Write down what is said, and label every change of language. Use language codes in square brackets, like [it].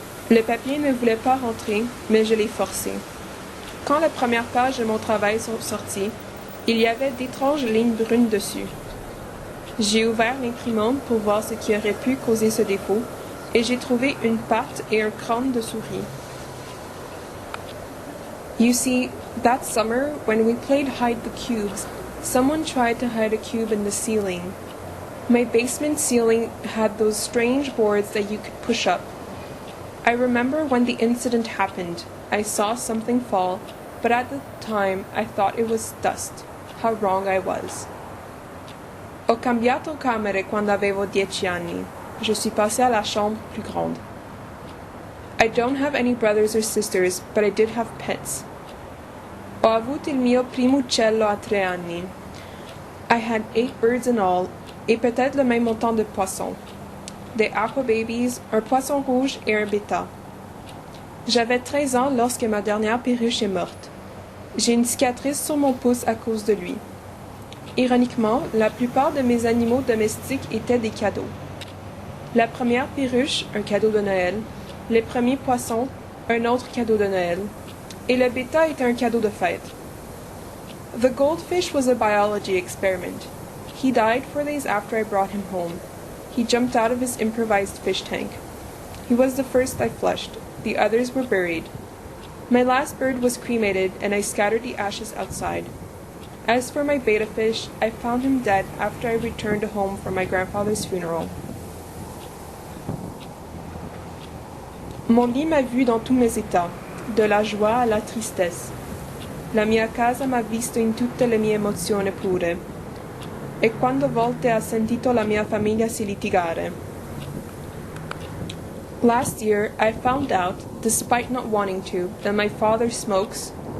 [fr] Le papier ne voulait pas rentrer, mais je l'ai forcé. Quand la première page de mon travail sont sorties, il y avait d'étranges lignes brunes dessus. J'ai ouvert l'imprimante pour voir ce qui aurait pu causer ce défaut, et j'ai trouvé une patte et un crâne de souris. [en] You see, that summer, when we played hide the cubes, someone tried to hide a cube in the ceiling. My basement ceiling had those strange boards that you could push up. I remember when the incident happened, I saw something fall, but at the time I thought it was dust. How wrong I was. [it] Ho cambiato camere quando avevo 10 anni. [fr] Je suis passée à la chambre plus grande. [en] I don't have any brothers or sisters, but I did have pets. [it] Ho avuto il mio primo uccello a 3 anni. [en] I had 8 birds in all, [fr] et peut-être le même montant de poissons. Des aqua babies, un poisson rouge et un bêta. J'avais 13 ans lorsque ma dernière perruche est morte. J'ai une cicatrice sur mon pouce à cause de lui. Ironiquement, la plupart de mes animaux domestiques étaient des cadeaux. La première perruche, un cadeau de Noël. Les premiers poissons, un autre cadeau de Noël. Et le bêta était un cadeau de fête. [en] The goldfish was a biology experiment. He died 4 days after I brought him home. He jumped out of his improvised fish tank. He was the first I flushed. The others were buried. My last bird was cremated, and I scattered the ashes outside. As for my betta fish, I found him dead after I returned home from my grandfather's funeral. [fr] Mon lit m'a vu dans tous mes états, de la joie à la tristesse. [it] La mia casa m'ha visto in tutte le mie emozioni pure. E quando volte ha sentito la mia famiglia si litigare. [en] Last year, I found out, despite not wanting to, that my father smokes.